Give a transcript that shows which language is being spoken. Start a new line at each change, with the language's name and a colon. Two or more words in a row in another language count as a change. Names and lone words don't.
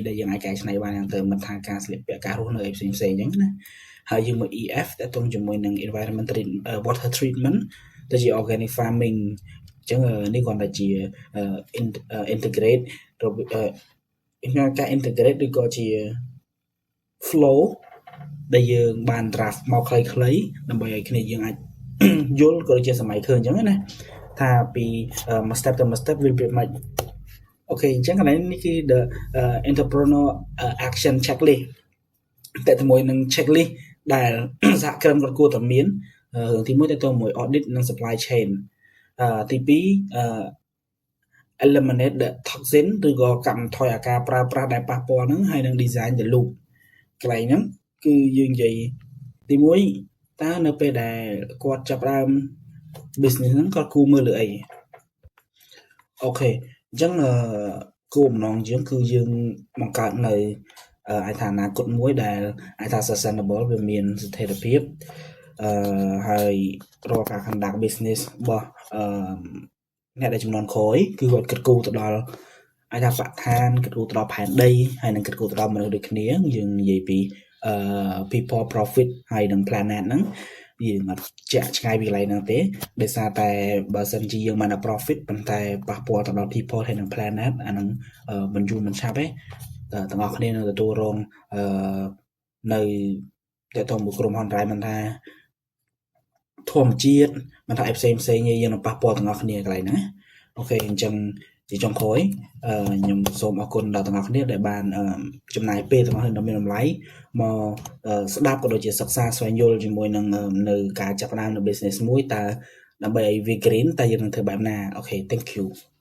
Khmer: ដែលយើងអាចកែច្នៃបានហ្នឹងទៅមិនថាការស្លៀកពាក់ការរស់នៅអីផ្សេងអញ្ចឹងណាហើយយើងមក EF តើតងជាមួយនឹង
English: environmental water treatment
Khmer: ទៅជា
English: organic farming
Khmer: អញ្ចឹងនេះគ្រាន់តែជា integrate ការ integrate ឬក៏ជា flow ដែលយើងបាន draft មកខ្លីៗដើម្បីឲ្យគ្នាយើងអាចយល់ក៏ដូចជាសម័យឃើញអញ្ចឹងណាថាពីមួយ step ទៅមួយ step វាប្រៀបម៉េចអូខេអញ្ចឹងកន្លែងនេះគឺ
English: the entrepreneur action checklist
Khmer: តែជាមួយនឹង checklist ដែលសហគ្រិនគាត់គួរតែមានរឿងទី1ទៅមួយ audit និង
English: supply chain
Khmer: ទី 2
English: eliminate the toxin
Khmer: ឬក៏កាត់បន្ថយអាការប្រើប្រាស់ដែលប៉ះពាល់ហ្នឹងហើយនឹង
English: design the loop
Khmer: កន្លែងហ្នឹងគឺយើងនិយាយទី1តើនៅពេលដែលគាត់ចាប់ផ្ដើម business ហ្នឹងគាត់គួរមើលលើអីអូខេអញ្ចឹងគោលបំណង យើងគឺយើងបង្កើតនៅអាចថាអនាគតមួយដែលអាចថា sustainable វាមានស្ថិរភាពហើយរាល់ការ
English: conduct business
Khmer: របស់អ្នក ដែលចំនួនក្រោយគឺគាត់គិតគូរទៅដល់អាចថាបរិស្ថានគិតគូរទៅដល់ផែនដីហើយនឹងគិតគូរទៅដល់មនុស្សដូចគ្នាយើងនិយាយពី
English: people profit
Khmer: ហើយនឹង planet ហ្នឹងយើងអត់ចាក់ឆ្ងាយពីកន្លែងហ្នឹងទេដោយសារតែបើសិនជាយើងមិន profit ប៉ុន្តែប៉ះពាល់ទៅដល់ people ហើយនឹង planet អាហ្នឹងមិនយូរមិនឆាប់ទេទាំងអស់គ្នានឹងទទួលរងនៅតែតមួយក្រុមហ៊ុនរ៉ៃមិនថា ធម្មជាតិមិនថាផ្សេងយើងនឹងប៉ះពាល់ទាំងអស់គ្នាកន្លែងហ្នឹងអូខេអញ្ចឹងជាចុងក្រោយខ្ញុំសូមអរគុណដល់ទាំងអស់គ្នាដែលបានចំណាយពេលទាំងអស់ដ៏មានតម្លៃមកស្ដាប់ក៏ដូចជាសិក្សាស្វែងយល់ជាមួយនឹងនៅការចាប់ផ្ដើមនៅ business មួយតើដើម្បីឲ្យវា green តើយើងនឹងធ្វើបែបណាអូខេ
English: thank you